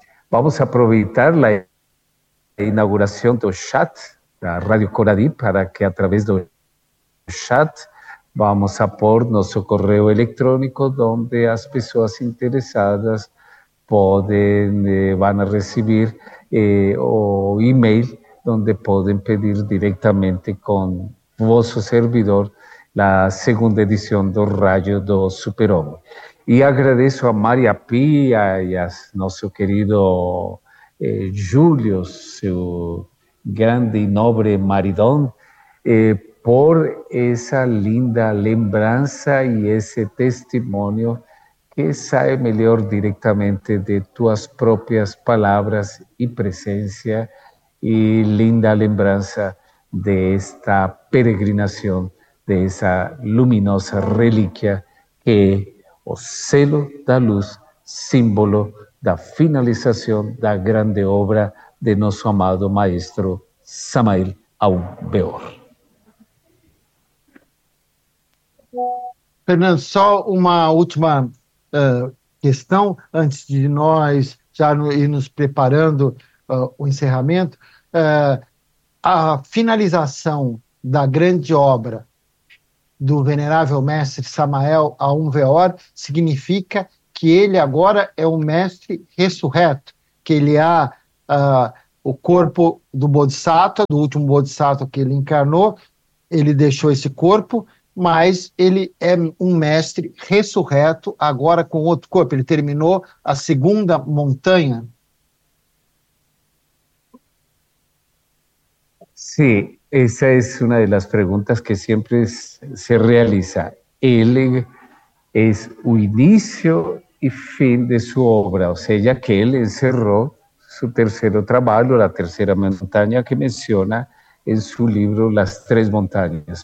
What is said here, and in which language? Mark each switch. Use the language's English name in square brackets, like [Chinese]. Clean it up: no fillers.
[Portuguese] Vamos aproveitar a inauguração do chat da Rádio Coradí para que, através do chat, vamos a pôr nosso correio eletrônico, onde as pessoas interessadas vão receber o e-mail, onde podem pedir directamente com vosso servidor [Spanish] la segunda edición [Portuguese] do Rayo do Super-Homem. [Spanish] Y agradezco a María Pía y a nuestro querido Julio, su grande y noble maridón, por esa linda lembranza y ese testimonio que sale mejor directamente de tus propias palabras y presencia y linda lembranza de esta peregrinación de esa luminosa reliquia que es el selo de la luz, símbolo de la finalización de la grande obra de nuestro amado maestro Samael Aun Beor. [Portuguese] Fernando, só uma última questão antes de nós já irmos preparando o encerramento. A finalização da grande obra do venerável mestre Samael a Unveor significa que ele agora é um mestre ressurreto, que ele há o corpo do Bodhisattva, do último Bodhisattva que ele encarnou, ele deixou esse corpo, mas ele é um mestre ressurreto agora com outro corpo. Ele terminou a segunda montanha. [Spanish] Sí, esa es una de las preguntas que siempre se realiza. Él es un inicio y fin de su obra, o sea, ya que él encerró su tercero trabajo, la tercera montaña que menciona en su libro Las Tres Montañas.